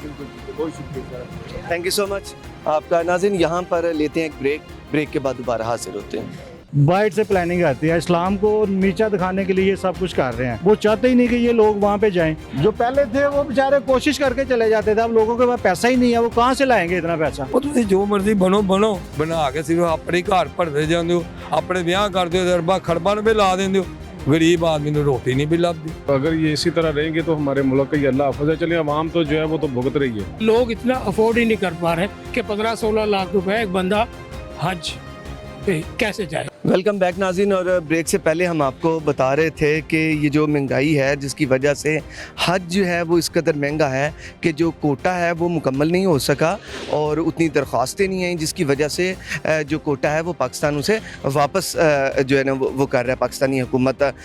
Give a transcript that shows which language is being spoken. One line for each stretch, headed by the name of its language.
Hindi: बहुत शुक्रिया, thank you so much आपका। नाज़रीन यहाँ पर लेते हैं एक ब्रेक के बाद दोबारा हाजिर होते हैं। बाइट से प्लानिंग आती है, इस्लाम को नीचा दिखाने के लिए ये सब कुछ कर रहे हैं। वो चाहते ही नहीं कि ये लोग वहाँ पे जाएं। जो पहले थे वो बेचारे कोशिश करके चले जाते थे, अब लोगों के पास पैसा ही नहीं है, वो कहाँ से लाएंगे इतना पैसा?
Punjabi: ਉਹ ਤੁਸੀਂ ਜੋ ਮਰਜ਼ੀ ਬਣੋ ਬਣਾ ਕੇ ਸਿਰਫ ਆਪਣੇ ਘਰ ਭਰਦੇ ਜਾਂਦੇ ਹੋ, ਆਪਣੇ ਵਿਆਹ ਕਰਦੇ ਹੋ, ਅਰਬਾਂ ਖਰਬਾਂ ਰੁਪਏ ਲਾ ਦਿੰਦੇ ਹੋ, गरीब आदमी ਨੂੰ ਰੋਟੀ ਨਹੀਂ ਵੀ ਲੱਭਦੀ।
Hindi: अगर ये इसी तरह रहेंगे तो हमारे मुल्क का ये अल्लाह हाफ़िज़ है। चलिए अवाम तो जो है वो तो भुगत रही है। लोग इतना अफोर्ड ही नहीं कर पा रहे कि 15-16 लाख रुपए एक बंदा हज पे कैसे जाए। वेलकम बैक नाज़रीन। और ब्रेक से पहले हम आपको बता रहे थे कि ये जो महंगाई है जिसकी वजह से हज जो है वो इस कदर महंगा है कि जो कोटा है वो मुकम्मल नहीं हो सका और उतनी दरख्वास्तें नहीं आई, जिसकी वजह से जो कोटा है वो पाकिस्तान उसे वापस जो है ना वो कर रहा है पाकिस्तानी हुकूमत।